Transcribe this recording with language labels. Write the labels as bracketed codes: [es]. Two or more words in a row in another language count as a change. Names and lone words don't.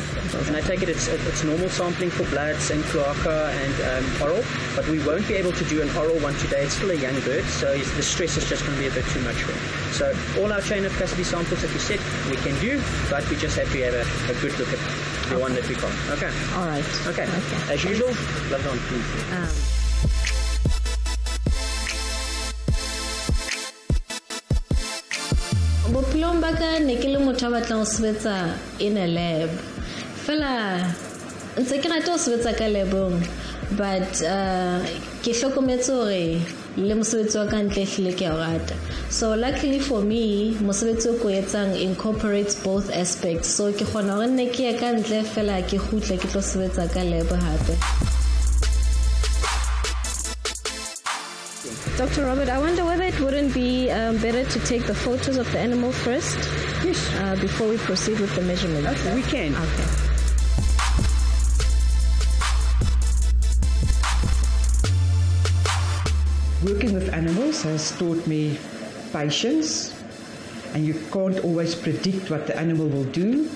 [en] And I take it it's normal sampling for bloods and cloaca and oral, but we won't be able to do an oral one today. It's still a young bird, so the stress is just going to be a bit too much for him. So all our chain of custody samples that you said we can do, but we just have to have a good look at the one that we got. Okay. All right. Okay. As usual, love on, please. [st] Bophelong ba ka ne ke le motho a batlang ho sebetsa [en] in a lab. [st] Fela ntse ke rata ho sebetsa ka labong, but ke hlokometse hore le mosebetsi wa ka ntle hlile ke a rata. [en] So luckily for me, [st] mosebetsi o ko etsang [en] incorporates both aspects. [st] So ke kgona hore nne ke ya ka ntle fela ke khutle ke tlo sebetsa ka lab hape. [en] Dr. Robert, I wonder whether it wouldn't be better to take the photos of the animal first? Yes. Before we proceed with the measurements. Okay, we can. Okay. Working with animals has taught me patience, and you can't always predict what the animal will do.